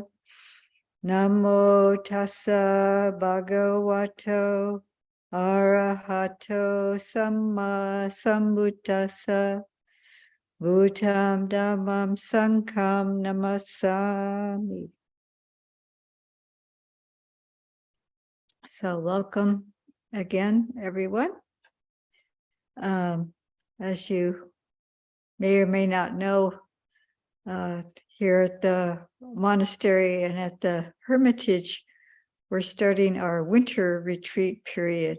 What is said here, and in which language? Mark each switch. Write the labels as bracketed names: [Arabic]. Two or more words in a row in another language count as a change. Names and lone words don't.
[Pali] Namo tassa bhagavato arahato samma sambuddhassa. Bhutam dhammam sangham namasami. [English] So welcome again, everyone. As you may or may not know, here at the monastery and at the hermitage, we're starting our winter retreat period.